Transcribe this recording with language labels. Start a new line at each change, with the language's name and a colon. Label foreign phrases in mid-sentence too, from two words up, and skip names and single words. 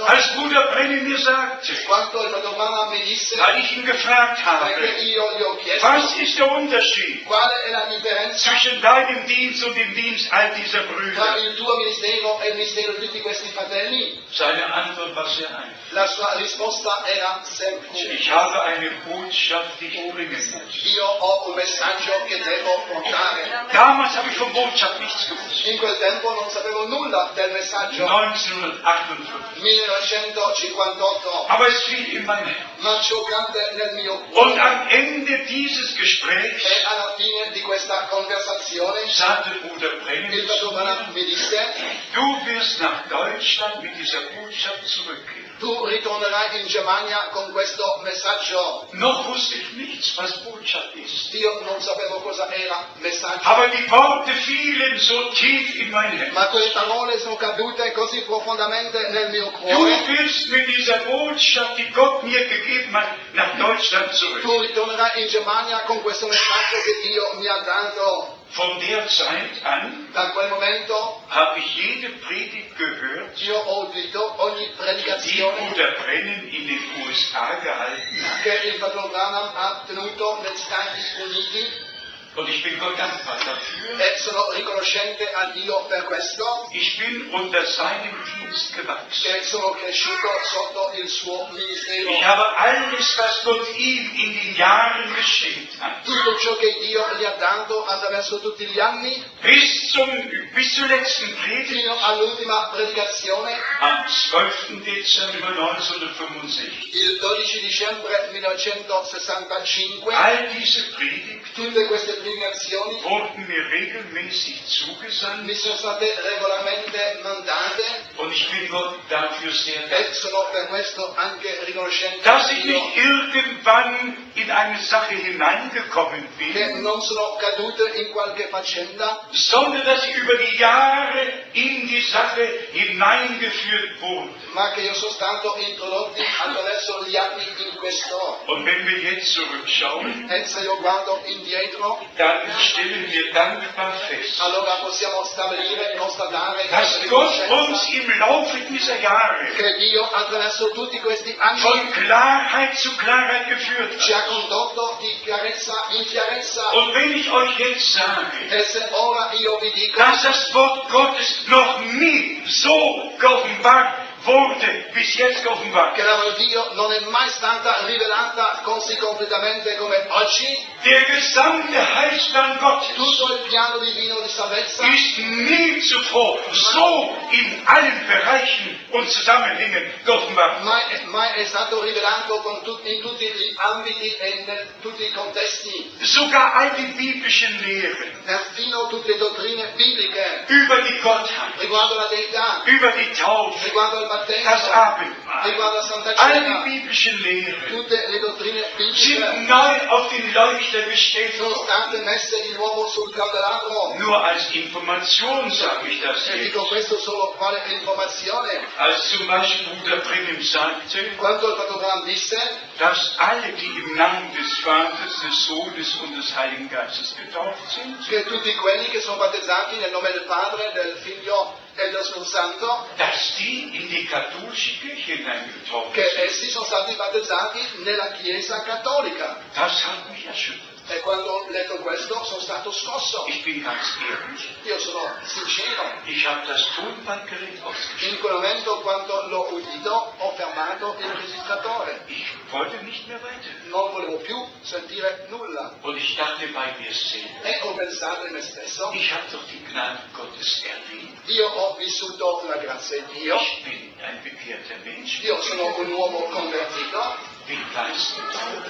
German: Als Bruder Brennan mir sagte,
Italian: quando il fratello Branham mi disse,
German: weil ich ihn gefragt
Italian: perché
German: habe,
Italian: io gli ho chiesto,
German: was ist der Unterschied
Italian: quale è la differenza
German: zwischen deinem Dienst und dem Dienst all dieser
Italian: tra
German: Brüder?
Italian: il tuo ministero e il ministero di tutti questi fratelli?
German: Seine Antwort war sehr einfach.
Italian: La sua risposta era semplice.
German: Ich habe eine Botschaft, die ich bringen muss.
Italian: Io ho un messaggio che devo portare.
German: Damals habe ich von Botschaft nichts gewusst.
Italian: In quel tempo non sapevo nulla del messaggio.
German: 1958.
Italian: 1958,
German: Aber es fiel in mein Herz.
Italian: ma ciò cadde nel mio
German: Und
Italian: cuore.
German: am Ende dieses Gesprächs
Italian: E alla fine di questa conversazione,
German: sagte Bruder
Italian: il
German: Brennan
Italian: fratello
German: zu
Italian: Branham
German: mir,
Italian: mi disse,
German: du wirst nach Deutschland mit dieser Botschaft zurückkehren.
Italian: tu ritornerai in Germania con questo messaggio.
German: Noch wusste ich nichts, was Botschaft ist.
Italian: Io non sapevo cosa era messaggio,
German: Aber die Worte fielen so tief in mein Herz.
Italian: ma quelle parole sono cadute così profondamente nel mio
German: Du
Italian: cuore.
German: willst mit dieser Botschaft, die Gott mir gegeben hat, nach Deutschland zurück.
Italian: Tu ritornerai in Germania con questo messaggio che Dio mi ha dato.
German: Von der Zeit an
Italian: Da quel momento
German: habe ich jede Predigt gehört,
Italian: io ho udito ogni
German: die
Italian: predicazione
German: Bruder Brennan in den USA gehalten hat.
Italian: che il fratello Branham ha tenuto negli Stati Uniti,
German: Und ich bin Gott dankbar dafür.
Italian: e sono riconoscente a Dio per questo,
German: Ich bin unter seinem Dienst gewachsen.
Italian: che sono cresciuto sotto il suo ministero.
German: Ich habe alles, was Gott ihm in den Jahren geschenkt hat,
Italian: Tutto ciò che Dio gli ha dato attraverso tutti gli anni,
German: bis zur letzten Predigt
Italian: fino all'ultima predicazione,
German: am 12. Dezember 1965.
Italian: il 12 dicembre 1965,
German: All diese Predigten
Italian: tutte queste predicazioni
German: wurden mir regelmäßig zugesandt
Italian: mi sono state regolarmente mandate,
German: und ich bin Gott dafür sehr dankbar.
Italian: e sono per questo anche riconoscente
German: Dass
Italian: a
German: ich
Italian: Dio,
German: nicht irgendwann in eine Sache hineingekommen
Italian: che
German: bin,
Italian: non sono cadute in qualche faccenda,
German: sondern dass ich über die Jahre in die Sache hineingeführt wurde.
Italian: ma che io sono stato introdotto attraverso gli anni in questo.
German: Und wenn wir jetzt zurückschauen,
Italian: E se io guardo indietro,
German: dann stellen wir dankbar fest,
Italian: allora possiamo stabilire e constatare
German: dass Gott uns im Laufe dieser Jahre
Italian: che Dio attraverso tutti questi anni
German: von Klarheit zu Klarheit geführt
Italian: ci
German: hat.
Italian: ha condotto di chiarezza in chiarezza.
German: Und wenn ich euch jetzt sage,
Italian: E se ora io vi dico
German: dass das Wort Gottes noch nie so geoffenbart wurde, bis jetzt geoffenbart
Italian: che la parola di Dio non è mai stata rivelata così completamente come oggi,
German: der gesamte Heilsplan Gottes
Italian: tutto il piano divino di salvezza
German: ist nie zuvor so in allen Bereichen und Zusammenhängen geoffenbart.
Italian: mai è stato rivelato in tutti gli ambiti e in tutti i contesti,
German: Sogar all die biblischen Lehren
Italian: perfino tutte le dottrine bibliche
German: über die Gottheit,
Italian: riguardo la deità,
German: über die Taufe,
Italian: riguardo il
German: das
Italian: battesimo,
German: Abendmahl,
Italian: riguardo la Santa
German: all
Italian: Cena,
German: die biblischen Lehren
Italian: tutte le dottrine
German: sind
Italian: bibliche
German: neu auf den Leuchter gestellt
Italian: sono
German: worden.
Italian: state messe di nuovo sul candelabro.
German: Nur als Information sage ich das
Italian: E
German: jetzt.
Italian: dico questo solo quale informazione.
German: Als zum Beispiel Bruder Brennan sagte,
Italian: Quando il fratello Branham disse
German: dass alle, die im Namen des Vaters, des Sohnes und des Heiligen Geistes getauft sind,
Italian: che tutti quelli che sono battezzati nel nome del Padre, del Figlio e dello Spirito Santo,
German: dass die in die katholische Kirche hineingetauft
Italian: che
German: sind.
Italian: essi sono stati battezzati nella Chiesa Cattolica.
German: Das hat mich erschüttert.
Italian: E quando ho letto questo sono stato scosso.
German: Ich bin ganz ehrlich,
Italian: Io sono sincero.
German: ich habe das Tonbandgerät ausgeschaltet.
Italian: In quel momento, quando l'ho udito, ho fermato il registratore.
German: Ich wollte nicht mehr weiter.
Italian: Non volevo più sentire nulla.
German: Und ich dachte bei mir selber,
Italian: E ho pensato in me stesso,
German: ich habe doch die Gnade Gottes erlebt.
Italian: io ho vissuto la grazia di Dio,
German: Ich bin ein bekehrter Mensch.
Italian: io sono un uomo convertito,
German: Bin geistgetauft.